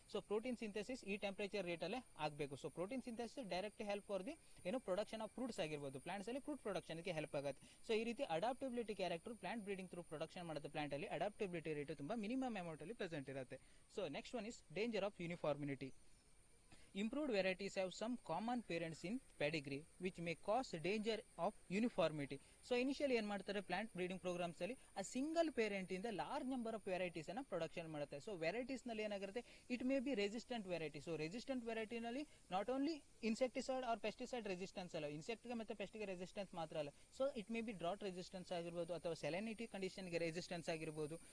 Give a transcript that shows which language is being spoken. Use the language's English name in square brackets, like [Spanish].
[Kannada] So protein synthesis ಈ temperature rate ಅಲ್ಲೇ ಆಗಬೇಕು. So protein synthesis [English] direct help for the production of fruits [Kannada] ಆಗಿರ್ಬೋದು, plants ಅಲ್ಲಿ fruit production ಗೆ ಹೆಲ್ಪ್ ಆಗುತ್ತೆ. ಸೊ ಈ ರೀತಿ adaptability character plant breeding through production ಮಾಡೋದು ಪ್ಲಾಂಟ್ ಅಲ್ಲಿ ಅಡಾಪ್ಟಬಿಲಿಟಿ ರೇಟ್ ತುಂಬಾ ಮಿನಿಮಮ್ ಅಮೌಂಟ್ ಅಲ್ಲಿ ಪ್ರೆಸೆಂಟ್ ಇರುತ್ತೆ. [English] So next one is danger of uniformity. Improved varieties have some common parents in pedigree which may cause danger of uniformity. [Kannada] So initially ಏನ್ ಮಾಡ್ತಾರೆ, plant breeding programmes ಅಲ್ಲಿ ಆ single parent ಇಂದ large number of varieties ಅನ್ನ production ಮಾಡುತ್ತೆ. So varieties ನಲ್ಲಿ ಏನಾಗಿರುತ್ತೆ, [English] It may be resistant variety. [Kannada] So resistant ವೆರೈಟಿನಲ್ಲಿ [English] not only insecticide or pesticide resistance [Kannada] ಅಲ್ಲ, ಇನ್ಸೆಕ್ಟ್ಗೆ ಮತ್ತೆ ಪೆಸ್ಟ್ಗೆ ರೆಸಿಸ್ಟೆನ್ಸ್ ಮಾತ್ರ ಅಲ್ಲ. [English] so it may be drought resistance [Kannada] ಆಗಿರ್ಬೋದು, ಅಥವಾ ಸೆಲೆನಿಟಿ ಕಂಡೀಷನ್ಗೆ ರೆಸಿಸ್ಟೆನ್ಸ್ ಆಗಿರ್ಬೋದು.